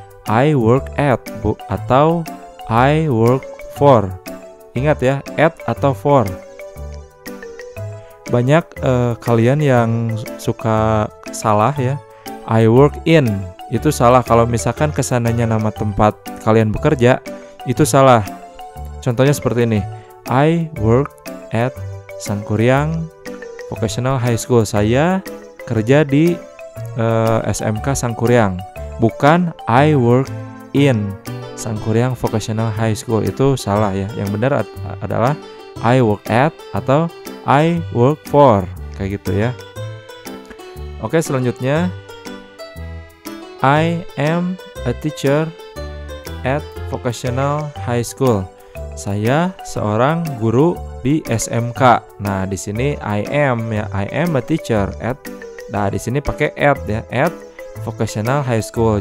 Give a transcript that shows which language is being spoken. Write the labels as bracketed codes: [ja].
[en] I work at atau I work for. [id] Ingat ya, at atau for. Banyak kalian yang suka salah ya. [en] I work in. [id] Itu salah. Kalau misalkan kesananya nama tempat kalian bekerja, itu salah. Contohnya seperti ini. [en] I work at Sangkuriang Vocational High School. [id] Saya kerja di SMK Sangkuriang. [en] Bukan I work in Sangkuriang Vocational High School. [id] Itu salah ya. Yang benar adalah [en] I work at [id] atau [en] I work for. [id] Kayak gitu ya. Oke, selanjutnya [en] I am a teacher at Vocational High School. [id] Saya seorang guru di SMK. Nah, di sini [en] I am ya, I am a teacher at. [id] Nah, di sini pakai at ya, [en] at Vocational High School.